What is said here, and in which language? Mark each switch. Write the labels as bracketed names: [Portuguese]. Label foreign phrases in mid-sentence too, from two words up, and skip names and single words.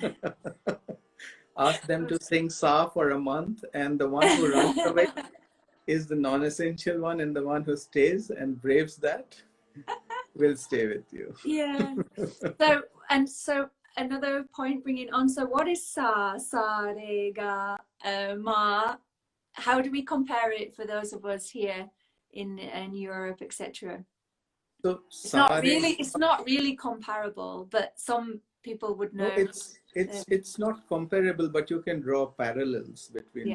[English] Ask them to sing Sa for a month, and the one who runs away is the non-essential one, and the one who stays and braves that will stay with you. Yeah. So another point bringing on. So what is sa, re, ga, ma? How do we compare it for those of us here in Europe, etc.? So It's not Sa Re, really it's not really comparable, but some people would no, know. it's not comparable, but you can draw parallels between